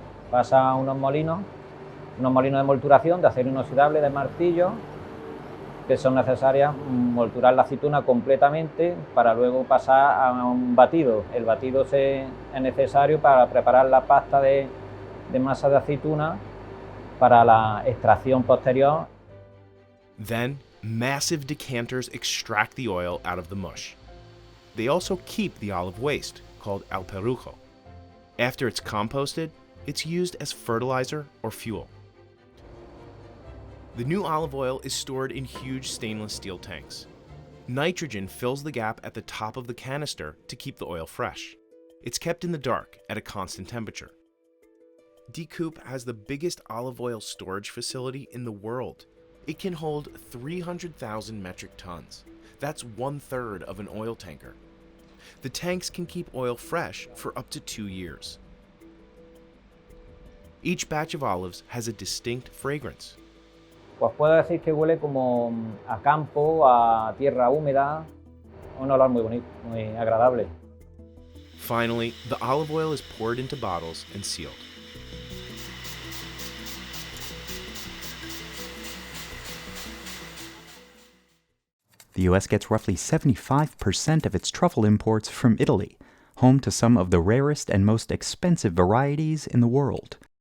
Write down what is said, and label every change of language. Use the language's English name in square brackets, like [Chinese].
[Spanish] Pasa a unos molinos de molturación de acero inoxidable de martillo, que son necesarias molturar la aceituna completamente para luego pasar a un batido. El batido es necesario para preparar la pasta de de masa de aceituna para la extracción posterior. [English] Then, massive decanters extract the oil out of the mush. They also keep the olive waste, called alperujo. After it's composted, it's used as fertilizer or fuel. The new olive oil is stored in huge stainless steel tanks. Nitrogen fills the gap at the top of the canister to keep the oil fresh. It's kept in the dark at a constant temperature. DeCoupe has the biggest olive oil storage facility in the world. It can hold 300,000 metric tons. That's 1/3 of an oil tanker. The tanks can keep oil fresh for up to 2 years. Each batch of olives has a distinct fragrance. [Spanish] Pues puedo decir que huele como a campo, a tierra húmeda, un olor muy bonito, muy agradable. [English] Finally, the olive oil is poured into bottles and sealed. The U.S. gets roughly 75% of its truffle imports from Italy, home to some of the rarest and most expensive varieties in the world.